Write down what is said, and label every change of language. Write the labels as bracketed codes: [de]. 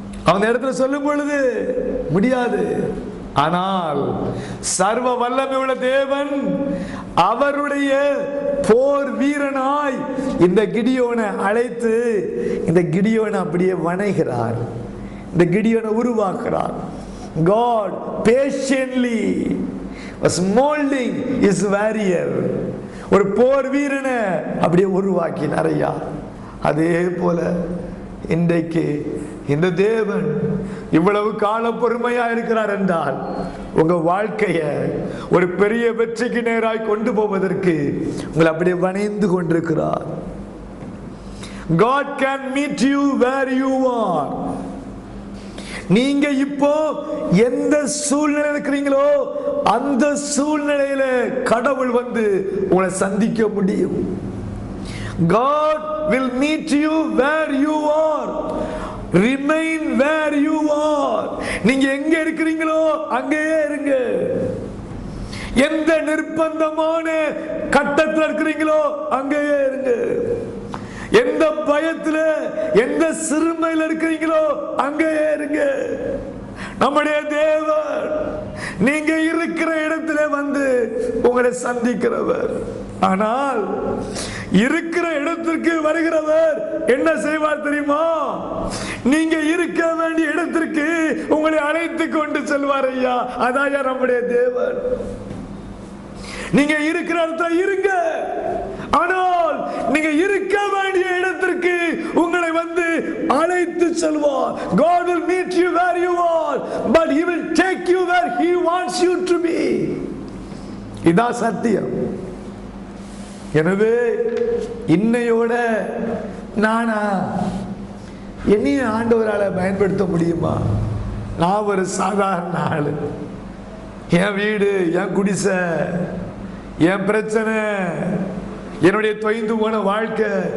[ta] அந்த இடத்துல சொல்லும் பொழுது முடியாது. ஆனால் சர்வ வல்லமை உள்ள தேவன் அவருடைய போர் வீரனாய் இந்த கிடியோனை அழைத்து இந்த கிடியோனை அப்படியே வணைகிறார், இந்த கிடியோனை உருவாக்குறார். [en] God patiently was molding his warrior. [ta] ஒரு போர் வீரனை அப்படியே உருவாக்கினார் ஐயா. அதே போல இன்றைக்கு இந்த தேவன் இவ்வளவு கால பொறுமையா இருக்கிறார் என்றால் உங்க வாழ்க்கைய ஒரு பெரிய வெற்றிக்கு நேராய் கொண்டு போவதற்கு உங்களை அப்படியே வணைந்து கொண்டிருக்கிறார். [en] God can meet you where you are. [ta] நீங்க இப்போ எந்த சூழ்நிலை இருக்கிறீங்களோ அந்த சூழ்நிலையில கடவுள் வந்து உங்களை சந்திக்க முடியும். [en] God will meet you where you are. Remain where you are. [ta] நீங்க எங்க இருக்கிறீங்களோ அங்கேயே இருங்க. எந்த நிர்பந்தமான கட்டத்தில் இருக்கிறீங்களோ அங்கேயே இருங்க. எந்த பயத்துல எந்த சிறுமையில் இருக்கிறீங்களோ அங்கேயே இருங்க. நம்முடைய தேவன் நீங்க இருக்கிற இடத்துல வந்து உங்களை சந்திக்கிறவர். ஆனால் இருக்கிற இடத்திற்கு வருகிறவர் என்ன செய்வார் தெரியுமா? நீங்க இருக்க வேண்டிய இடத்திற்கு உங்களை அழைத்து கொண்டு செல்வார் ஐயா. அதான் நம்முடைய தேவன். நீங்க இருக்கிற இடத்துல இருங்க, ஆனால் நீங்க இருக்க வேண்டிய இடத்திற்கு உங்களை வந்து அழைத்து செல்வார். [en] God will meet you where you are, but he will take you where he wants you to be. [ta] இதான் சத்தியம். எனவே இன்னையோட நானா என்னையும் ஆண்டவரால பயன்படுத்த முடியுமா? நான் ஒரு சாதாரண ஆளு. என் வீடு, என் குடிசை, என் பிரச்சனை, என்னுடைய தொய்ந்து போன வாழ்க்கை.